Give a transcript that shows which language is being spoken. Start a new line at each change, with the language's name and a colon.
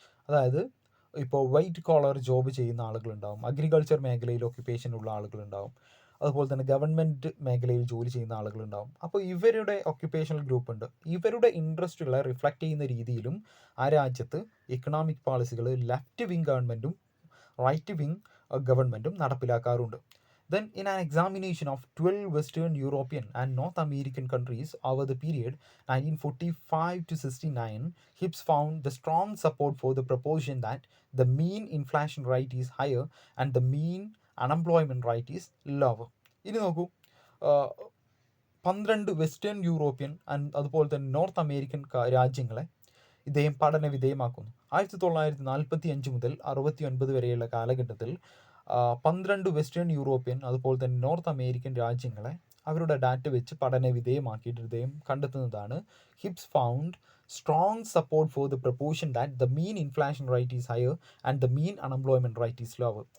Malayalam: അതായത് ഇപ്പോൾ white collar job ചെയ്യുന്ന ആളുകളുണ്ടാവും, അഗ്രികൾച്ചർ മേഖലയിൽ ഒക്യുപ്പേഷൻ ഉള്ള ആളുകളുണ്ടാവും, അതുപോലെ തന്നെ ഗവൺമെൻറ് മേഖലയിൽ ജോലി ചെയ്യുന്ന ആളുകളുണ്ടാവും. അപ്പോൾ ഇവരുടെ ഒക്യുപ്പേഷണൽ ഗ്രൂപ്പ് ഉണ്ട്. ഇവരുടെ ഇൻട്രസ്റ്റുകളെ റിഫ്ലക്റ്റ് ചെയ്യുന്ന രീതിയിലും ആ രാജ്യത്ത് ഇക്കണോമിക് പോളിസികൾ ലെഫ്റ്റ് വിങ് ഗവൺമെൻറ്റും റൈറ്റ് വിങ് ഗവൺമെൻറ്റും നടപ്പിലാക്കാറുണ്ട്.
English: Then, in an examination of 12 Western European and North American countries over the period 1945 to 69, Hibbs found the strong support for the proposition that the mean inflation rate is higher and the mean unemployment rate is lower.
Malayalam: ഇനി നോക്കൂ, 12 western European അതുപോലെ തന്നെ north American രാജ്യങ്ങളെ ഇദ്ദേഹം പഠന വിധേയമാക്കുന്നു. 1945 മുതൽ 69 വരെയുള്ള കാലഘട്ടത്തിൽ 12 വെസ്റ്റേൺ യൂറോപ്യൻ അതുപോലെ തന്നെ നോർത്ത് അമേരിക്കൻ രാജ്യങ്ങളെ അവരുടെ ഡാറ്റ വെച്ച് പഠന വിധേയമാക്കിയിട്ട് ഇദ്ദേഹം കണ്ടെത്തുന്നതാണ്
English: Hibbs found strong support for the proposition that the mean inflation rate is higher and the mean unemployment rate is lower.